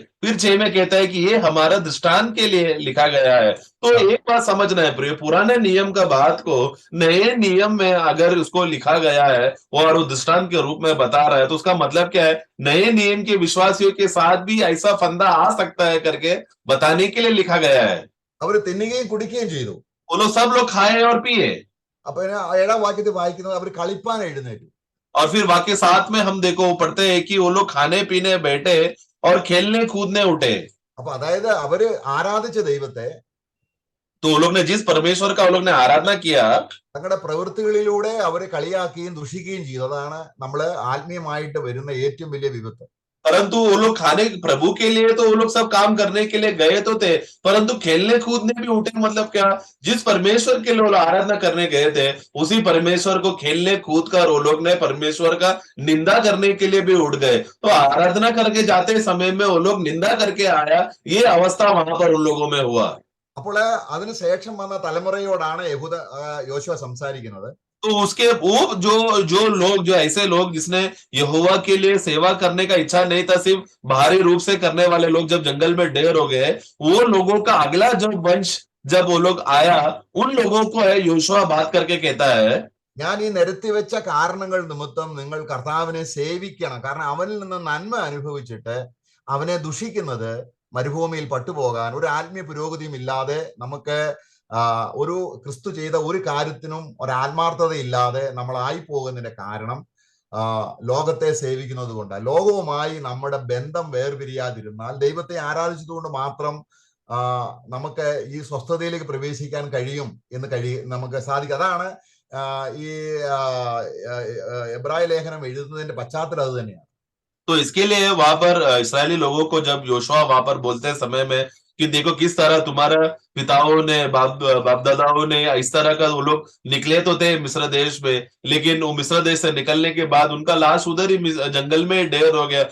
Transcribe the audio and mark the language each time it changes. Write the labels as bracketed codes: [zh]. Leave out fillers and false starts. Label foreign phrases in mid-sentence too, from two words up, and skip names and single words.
[hi] फिर 6 में कहता है कि ये हमारा दृष्टांत के लिए लिखा गया है। तो एक बात समझना है प्रिय, पुराने नियम का बात को नए नियम में अगर उसको लिखा गया है और वो दृष्टांत के रूप में बता रहा है, तो उसका मतलब क्या है, नए नियम के विश्वासियों के साथ भी ऐसा फंदा आ सकता है करके बताने के लिए लिखा गया है। [ml] അവർ തിന്നുകയും കുടിക്കുകയും ചെയ്തു, [hi] वो लोग सब लोग खाए और पिए। [ml] അപ്പൊ 7-ാം വാക്യത്തിൽ വായിക്കുന്നത് അവർ കളിപ്പാൻ എഴുന്നേറ്റു. [hi] और फिर वाक्य 7 में हम देखो पढ़ते हैं कि वो लोग खाने पीने बैठे और खेलने कूदने उठे। [ml] അപ്പൊ അതായത് അവര് ആരാധിച്ച ദൈവത്തെ, [hi] तो वो लोग ने जिस परमेश्वर का वो लोग ने आराधना किया, [ml] തങ്ങളുടെ പ്രവൃത്തികളിലൂടെ അവരെ കളിയാക്കുകയും ദുഷിക്കുകയും ചെയ്തു. അതാണ് നമ്മള് ആത്മീയമായിട്ട് വരുന്ന ഏറ്റവും വലിയ വിപത്ത്. [hi] परंतु वो लोग खाने प्रभु के लिए तो वो लोग सब काम करने के लिए गए तो थे, परंतु खेलने कूदने भी उठे। मतलब क्या, जिस परमेश्वर के लिए आराधना करने गए थे उसी परमेश्वर को खेलने कूद कर वो लोग ने परमेश्वर का निंदा करने के लिए भी उठ गए। तो आराधना करके जाते समय में वो लोग निंदा करके आया, ये अवस्था वहां पर उन लोगों में हुआ। [ml] അപ്പോൾ അതിനുശേഷം വന്ന തലമുറയോടാണ് യോശുവ സംസാരിക്കുന്നത്. [hi] तो उसके वो जो लोग, जो ऐसे लोग जिसने यहोवा के लिए सेवा करने का इच्छा नहीं था, सिर्फ बाहरी रूप से करने वाले लोग जब जंगल में ढेर हो गए, वो लोगों का अगला जो वंश जब वो लोग आया, उन लोगों को है योशुआ बात करके कहता है, [ml] ഞാൻ ഈ നിരത്തി വെച്ച കാരണങ്ങൾ നിമിത്തം നിങ്ങൾ കർത്താവിനെ സേവിക്കണം, കാരണം അവനിൽ നിന്ന് നന്മ അനുഭവിച്ചിട്ട് അവനെ ദുഷിക്കുന്നത് മരുഭൂമിയിൽ പട്ടുപോകാൻ, ഒരു ആത്മീയ പുരോഗതിയും ഇല്ലാതെ നമുക്ക് ഒരു ക്രിസ്തു ചെയ്ത ഒരു കാര്യത്തിനും ഒരു ആത്മാർത്ഥത ഇല്ലാതെ നമ്മളായി പോകുന്നതിന്റെ കാരണം ലോകത്തെ സേവിക്കുന്നത് കൊണ്ട്. ലോകവുമായി നമ്മുടെ ബന്ധം വേർപിരിയാതിരുന്നാൽ, ദൈവത്തെ ആരാധിച്ചതുകൊണ്ട് മാത്രം നമുക്ക് ഈ സ്വസ്ഥതയിലേക്ക് പ്രവേശിക്കാൻ കഴിയും എന്ന് നമുക്ക് സാധിക്കും. അതാണ് ഈ എബ്രായ ലേഖനം എഴുതുന്നതിന്റെ പശ്ചാത്തലം അത് തന്നെയാണ്. [hi] तो इसके लिए वहां पर इस्राएली लोगों को जब योशुआ वहां पर बोलते समय में कि देखो किस तरह तुम्हारा पिताओं ने बाप दादाओं ने इस तरह का वो लोग निकले तो थे मिस्र देश में, लेकिन वो मिस्र देश से निकलने के बाद उनका लाश उधर ही जंगल में ढेर हो गया।